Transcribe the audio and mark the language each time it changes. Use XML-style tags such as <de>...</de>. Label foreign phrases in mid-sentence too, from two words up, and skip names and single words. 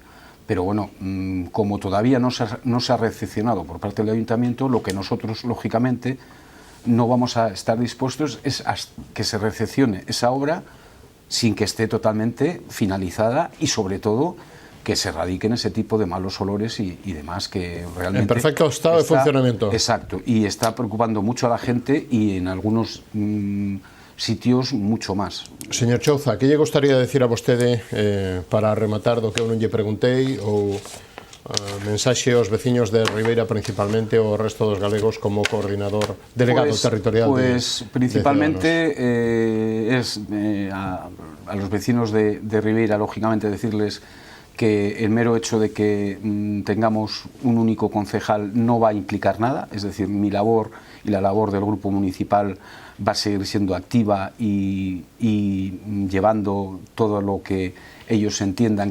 <es>Pero bueno, como todavía no se ha recepcionado por parte del Ayuntamiento, lo que nosotros, lógicamente, no vamos a estar dispuestos es a que se recepcione esa obra sin que esté totalmente finalizada y, sobre todo, que se erradiquen ese tipo de malos olores y demás que realmente... En perfecto estado de funcionamiento. Exacto, y está preocupando mucho a la gente y en algunos sitios mucho más.</es> <gl>Señor Chouza, que lle gustaría decir a vostede para rematar do que eu non lle preguntei ou mensaxe aos veciños de Ribeira principalmente ou o resto dos galegos como coordinador delegado territorial</gl> <es>principalmente a los vecinos de Ribeira, lógicamente decirles que el mero hecho de que tengamos un único concejal no va a implicar nada, es decir, mi labor y la labor del grupo municipal va a seguir siendo activa y llevando todo lo que ellos entiendan</es>